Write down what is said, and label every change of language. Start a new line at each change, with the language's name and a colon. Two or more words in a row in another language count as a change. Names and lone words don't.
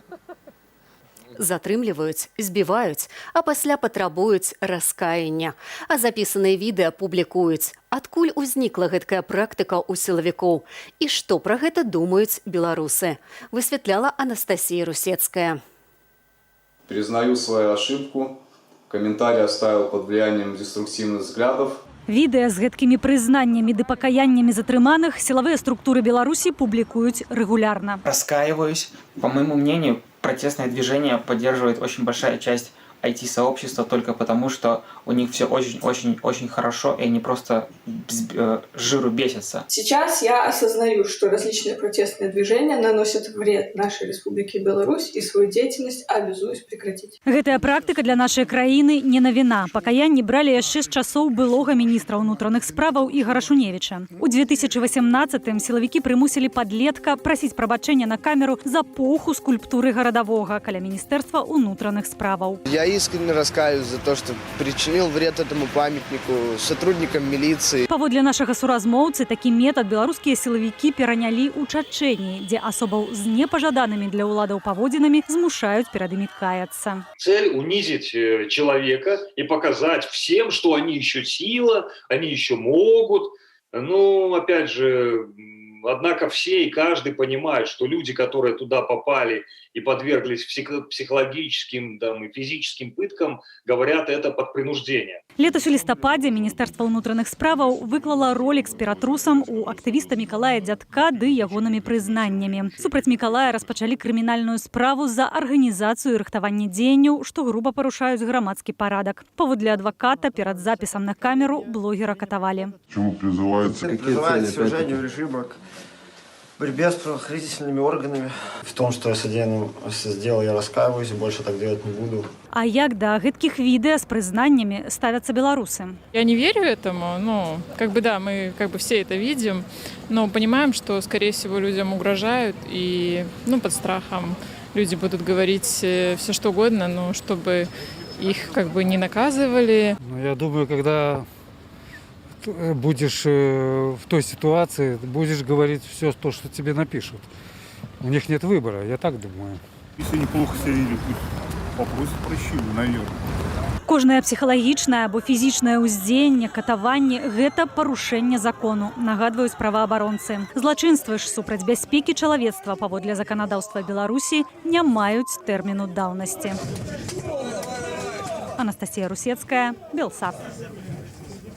Belarusian: Затрымліваюць, збіваюць, а пасля патрабуюць раскаяння. А запісаныя відэа публікуюць. Адкуль узнікла гэткая практыка ў сілавікоў? І што пра гэта думаюць беларусы? Высвятляла Анастасія Русецкая.
Russian: Признаю свою ошибку. Комментарий оставил под влиянием деструктивных взглядов.
Belarusian: Відэа з гэткімі прызнаннямі ды пакаяннямі затрыманых сілавыя структуры Беларусі публікуюць рэгулярна.
Russian: Раскаиваюсь. По моему мнению, протестное движение поддерживает очень большая часть IT-сообщества только потому, что у них все очень-очень-очень хорошо, и они просто жиру бесятся. Сейчас я осознаю, что различные протестные движения наносят вред нашей Республике Беларусь, и свою деятельность обязуюсь прекратить.
Belarusian: Гэтая практыка для нашай краіны не навіна. Пакаянні бралі яшчэ з часоў былога міністра ўнутраных справаў Ігора Шуневіча. У 2018-м сілавікі прымусілі падлетка прасіць прабачэння на камеру за поху скульптуры гарадавога каля міністэрства ўнутраных справаў.
Russian: Я искренне раскаиваюсь за то, что причинил вред этому памятнику сотрудникам милиции.
Belarusian: Паводле нашага суразмоўцы, такі метад беларускія сілавікі перанялі ў Чачэніі, дзе асобаў з непажаданымі для ўладаў паводзінамі змушаюць перад імі каяцца.
Russian: Цель унизить человека и показать всем, что они еще сила, они еще могут. Ну, опять же, однако все и каждый понимает, что люди, которые туда попали и подверглись психологическим и физическим пыткам, говорят это под принуждение.
Belarusian: Летась у лістападзе Міністэрства ўнутраных справаў выклала ролік з ператрусам у актывіста Мікалая Дзядка ды ягонымі прызнаннямі. Супраць Мікалая распачалі крымінальную справу за арганізацыю і рыхтаванне дзеянняў, што груба парушаюць грамадскі парадак. Паводле адваката перад запісам на камеру блогера катавалі.
Russian: Чему призывается? Призывается свержению режима, к борьбе с правоохранительными органами. В том, что я сделал, я раскаиваюсь, и больше так делать не буду.
Belarusian: А як да гэткіх відэа з прызнаннямі ставяцца беларусы?
Russian: Я не верю этому, но мы все это видим, но понимаем, что, скорее всего, людям угрожают, и под страхом люди будут говорить все что угодно, но чтобы их не наказывали. Я думаю, когда будешь в той ситуации, будешь говорить все то, что тебе напишут. У них нет выбора, я так думаю. Если неплохо себя ведут, попросят прощения, наверное.
Belarusian: Кожнае псіхалагічнае або фізічнае ўздзеянне, катаванне – гэта парушэнне закону, нагадваюць праваабаронцы. Злачынствы ж супраць бяспекі чалавецтва паводле заканадаўства Беларусі не маюць тэрміну даўнасці. Анастасія Русецкая, Белсат.